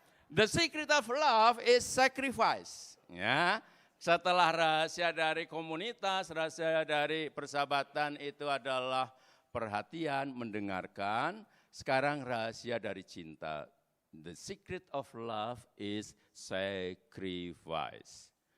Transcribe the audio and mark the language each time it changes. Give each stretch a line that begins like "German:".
English: The secret of love is sacrifice.
Indonesian: Ya, setelah rahasia dari komunitas, rahasia dari persahabatan itu adalah perhatian, mendengarkan. Sekarang rahasia dari cinta.
English: The secret of love is sacrifice.